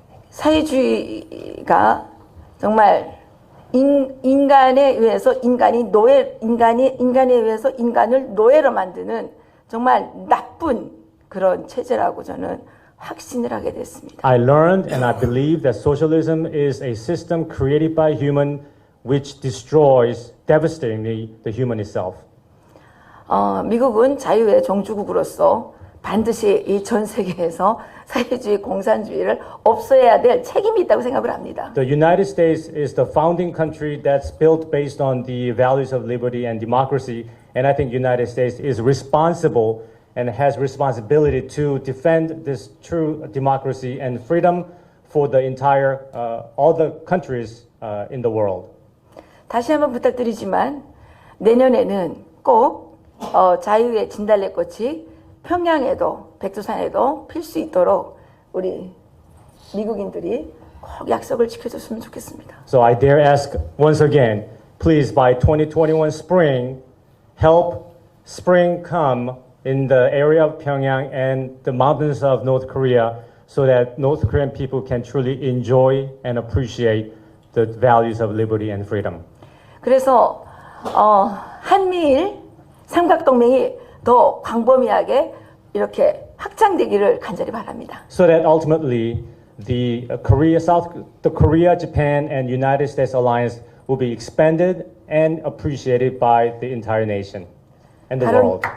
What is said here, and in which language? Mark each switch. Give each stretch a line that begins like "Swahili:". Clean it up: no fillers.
Korean: 사회주의가 정말 인간에 의해서 인간에 의해서 인간을 노예로 만드는 정말 나쁜 그런 체제라고 저는 확신을 하게 됐습니다.
English: I learned and I believe that socialism is a system created by human which destroys devastatingly the human itself.
Korean: 미국은 자유의 종주국으로서 반드시 이 전 세계에서 사회주의, 공산주의를 없애야 될 책임이 있다고 생각을 합니다.
English: The United States is the founding country that's built based on the values of liberty and democracy, and I think United States is responsible and has responsibility to defend this true democracy and freedom for the entire all the countries in the world.
Korean: 다시 한번 부탁드리지만 내년에는 꼭 자유의 진달래꽃이 평양에도 백두산에도 필 수 있도록 우리 미국인들이 꼭 약속을 지켜줬으면 좋겠습니다.
English: So I dare ask once again, please by 2021 spring, help spring come in the area of Pyongyang and the mountains of North Korea so that North Korean people can truly enjoy and appreciate the values of liberty and freedom.
Korean: 그래서 한미일 삼각동맹이 더 광범위하게 이렇게 확장되기를 간절히 바랍니다.
English: So that ultimately the Korea, Japan, and United States alliance will be expanded and appreciated by the entire nation and the world.